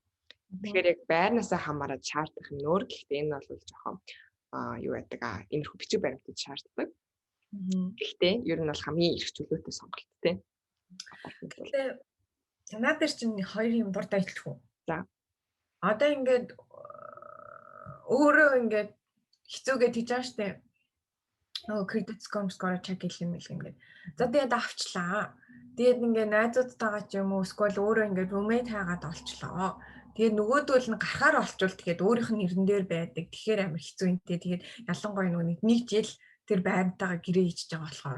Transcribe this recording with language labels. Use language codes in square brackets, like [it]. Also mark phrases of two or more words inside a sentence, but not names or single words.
[mn] Тэгэхээр яг байрнаасаа хамаарат шаардах юм нөр. Гэхдээ энэ бол жоохон юу байдаг иймэрхүү бичиг баримтууд шаарддаг. Гэхдээ ер нь бол хамгийн их чөлөөтэй сонголт тий. апартмент бол. Гэтэ надад чинь хоёр юм дуртай хэлчихв. За. Одоо ингээд өөрөө ингээд хэцүүгээ тийж байгаа штэ. [en] Credit score check [mn] гэх юм л ингээд. За тэгээд авчлаа. Тэгээд ингээд найзуудтайгаа ч юм уу эсвэл өөрөө ингээд roommate хайгаад олчлоо. Тэгээд нөгөөдөл нь гарахаар олчвол тэгээд өөрийнх нь нэрэн дээр байдаг. Тэгэхээр амар хэцүү юм те. Тэгээд ялангуяа нэг жил тэр байрантайгаа гэрээ хийчихэж байгаа болохоор.